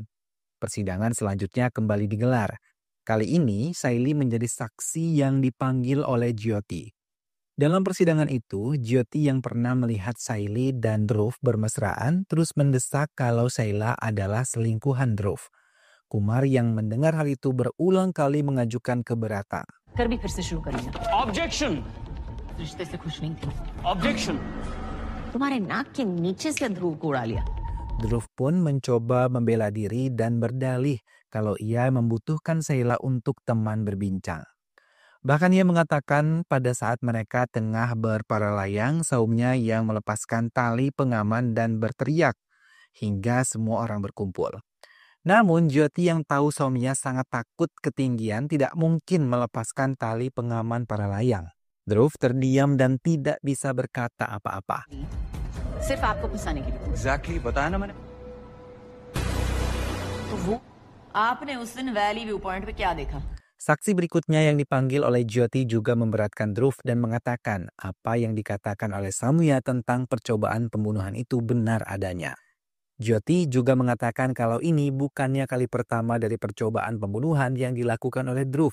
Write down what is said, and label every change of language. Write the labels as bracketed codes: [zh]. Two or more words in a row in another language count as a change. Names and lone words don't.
[id] Persidangan selanjutnya kembali digelar. Kali ini Saili menjadi saksi yang dipanggil oleh Jyoti. Dalam persidangan itu, Jyoti yang pernah melihat Saili dan Dhruv bermesraan terus mendesak kalau Saila adalah selingkuhan Dhruv. Kumar yang mendengar hal itu berulang kali mengajukan keberatan. [hi] कर भी फिर से शुरू करेंगे ऑब्जेक्शन रिश्ते से खुश नहीं थी ऑब्जेक्शन तुम्हारे नाक के नीचे से ध्रुव को उड़ा लिया [id] Dhruv pun mencoba membela diri dan berdalih kalau ia membutuhkan Saila untuk teman berbincang. Bahkan ia mengatakan pada saat mereka tengah berparalayang, Saumya yang melepaskan tali pengaman dan berteriak hingga semua orang berkumpul. Namun Jyoti yang tahu Saumya sangat takut ketinggian tidak mungkin melepaskan tali pengaman paralayang. Dhruv terdiam dan tidak bisa berkata apa-apa. [hi] सिर्फ आपको फंसाने के लिए एग्जैक्टली बताया ना मैंने. तो वो आपने उस दिन वैली व्यू पॉइंट पे क्या देखा [id] Saksi berikutnya yang dipanggil oleh Jyoti juga memberatkan Dhruv dan mengatakan apa yang dikatakan oleh Saumya tentang percobaan pembunuhan itu benar adanya. Jyoti juga mengatakan kalau ini bukannya kali pertama dari percobaan pembunuhan yang dilakukan oleh Dhruv.